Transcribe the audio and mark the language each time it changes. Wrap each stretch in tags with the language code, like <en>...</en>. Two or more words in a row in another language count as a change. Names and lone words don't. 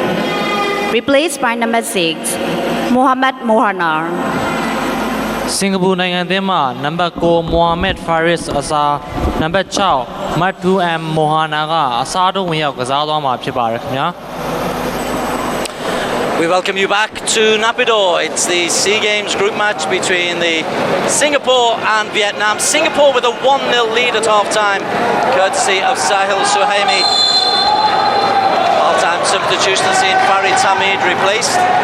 <en>Replaced by number 6, Mohammad Mohanar.</en> <my>စင်ကာပူနိုင်ငံအသင်းမှနံပါတ်9မိုဟာမက်ဖာရစ်အစားနံပါတ်6မတ်တူအမ်မိုဟာနာကအစားထိုးဝင်ရောက်ကစားသွားမှာဖြစ်ပါတယ်ခင်ဗျာ</my> <en>We welcome you back to Naypyidaw. It's the SEA Games group match between the Singapore and Vietnam. Singapore with a 1-0 lead at half-time, courtesy of Sahil Suhaimi. Half-time substitution has seen Farid Hamid replaced.</en>